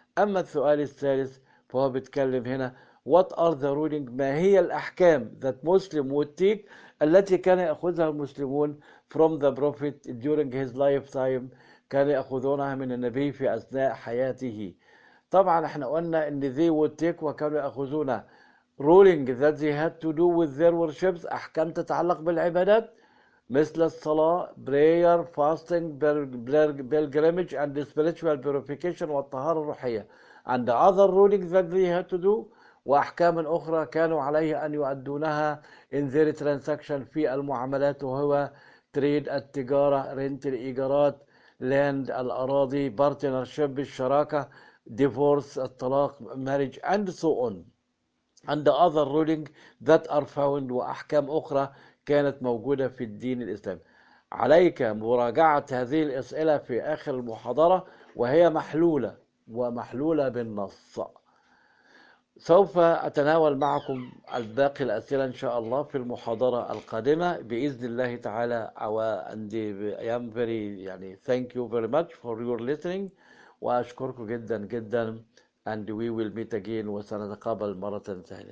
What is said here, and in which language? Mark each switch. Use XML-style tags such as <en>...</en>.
<ar>أما السؤال الثالث فهو بيتكلم هنا,</ar> <en>What are the ruling,</en> <ar>ما هي الأحكام</ar> <en>that Muslim would take,</en> <ar>التي كان يأخذها المسلمون</ar> <en>from the Prophet during his lifetime,</en> <ar>كان يأخذونها من النبي في أثناء حياته. طبعا احنا قلنا ان</ar> <en>they would take,</en> <ar>وكانوا يأخذون</ar> <en>ruling that they had to do with their worships,</en> <ar>أحكام تتعلق بالعبادات مثل الصلاة, prayer, fasting,</ar> <en>pilgrimage and spiritual purification,</en> <ar>والطهارة الروحية,</ar> <en>and the other rulings that they had to do,</en> <ar>وأحكام أخرى كانوا عليه أن يؤدونها</ar> <en>in their transaction,</en> <ar>في المعاملات,</ar> <en>وهو trade, التجارة, rent, الإيجارات, land, الأراضي, partnership, الشراكة, divorce, الطلاق, marriage, and so on, and the other rulings that are found,</en> <ar>وأحكام أخرى كانت موجودة في الدين الإسلامي. عليك مراجعة هذه الأسئلة في آخر المحاضرة, وهي محلولة ومحلولة بالنص. سوف أتناول معكم الباقي الأسئلة إن شاء الله في المحاضرة القادمة بإذن الله تعالى.</ar> <en>عندي I am very, يعني thank you very much for your listening,</en> <ar>وأشكركم جدا جدا,</ar> <en>and we will meet again,</en> <ar>وسنتقابل مرة ثانية.</ar>